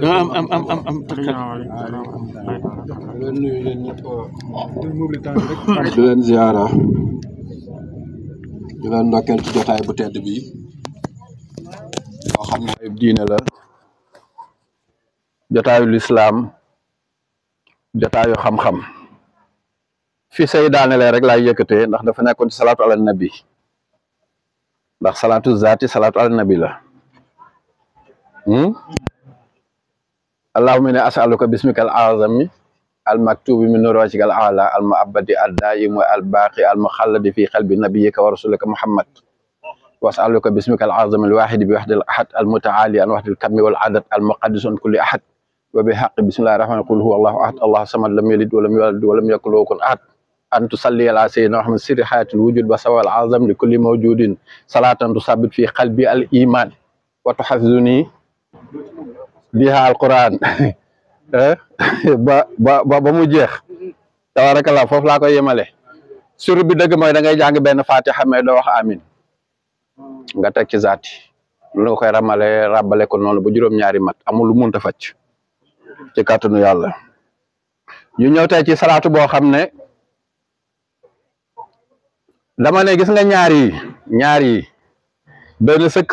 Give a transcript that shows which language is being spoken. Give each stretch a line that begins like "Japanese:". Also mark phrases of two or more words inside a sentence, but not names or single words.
Wolof: di leen ziara di leen ndokkeel ci jotaay bu tedd bi yoo xam ne diine la jotaayu lislaam jotaayu xam-xam fi say daanele rek laay yëkkatee ndax dafa nekkoon ci salaatu
Arabic: على النبي
Wolof: ndax salaatu zaati salaatu
Arabic: على النبي
Wolof: la
Arabic: اللهم إني أسألك باسمك الأعظم المكتوب من نور وجهك الأعلى المؤبد الدائم والباقي المخلد في قلب نبيك ورسولك محمد وأسألك باسمك الأعظم الواحد بوحدة الأحد المتعالي عن وحدة الكم والعدد المقدس عن كل أحد وبحق بسم الله الرحمن الرحيم قل هو الله أحد الله الصمد لم يلد ولم يولد ولم يكن له كفوا أحد أن تصلي على سيدنا محمد سر حياة الوجود والسبب الأعظم لكل موجود صلاة تثبت في قلبي الإيمان وتحفظني بها القرآن
Wolof: ba mu jeex tabarakallah foofu laa koy yemale suru bi dëgg mooy da ngay jàng benn fatiha mais doo wax amin nga teg ci zaati lu nga koy rabale ko noonu ba juróom-ñaari mat amul lu munta facc ci kàttanu yàlla ñu ñëw tey ci salaatu boo xam ne dama ne gis nga ñaar yi benn